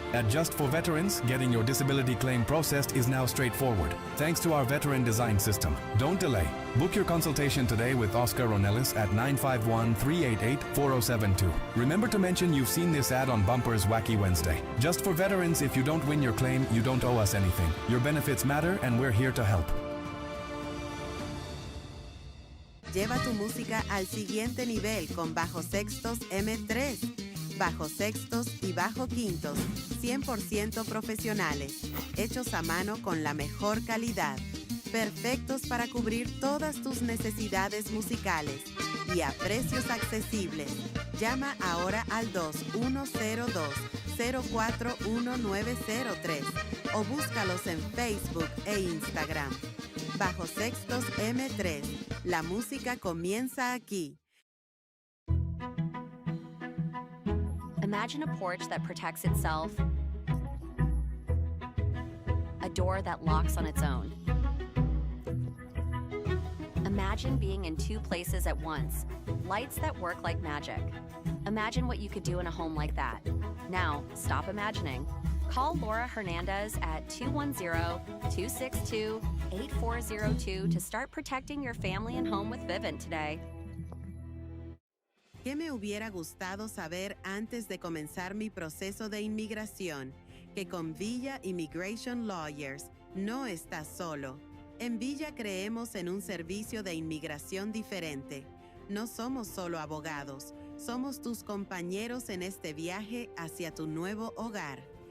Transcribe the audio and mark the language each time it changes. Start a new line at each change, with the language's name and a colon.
English: At Just for Veterans, getting your disability claim processed is now straightforward, thanks to our veteran design system. Don't delay. Book your consultation today with Oscar Ornelas at 951-388-4072. Remember to mention you've seen this ad on Bumpers Wacky Wednesday. Just for Veterans, if you don't win your claim, you don't owe us anything. Your benefits matter, and we're here to help.
Spanish: Lleva tu música al siguiente nivel con bajos sextos M3, bajos sextos y bajo quintos, 100% profesionales, hechos a mano con la mejor calidad, perfectos para cubrir todas tus necesidades musicales y a precios accesibles. Llama ahora al 2102-041903 o búscalos en Facebook e Instagram. Bajo Sextos M3. La música comienza aquí.
English: Imagine a porch that protects itself, a door that locks on its own. Imagine being in two places at once, lights that work like magic. Imagine what you could do in a home like that. Now, stop imagining. Call Laura Hernandez at 210-262-8402 to start protecting your family and home with Vivint today.
Spanish: ¿Qué me hubiera gustado saber antes de comenzar mi proceso de inmigración? Que con Villa Immigration Lawyers no estás solo. En Villa creemos en un servicio de inmigración diferente. No somos solo abogados, somos tus compañeros en este viaje hacia tu nuevo hogar.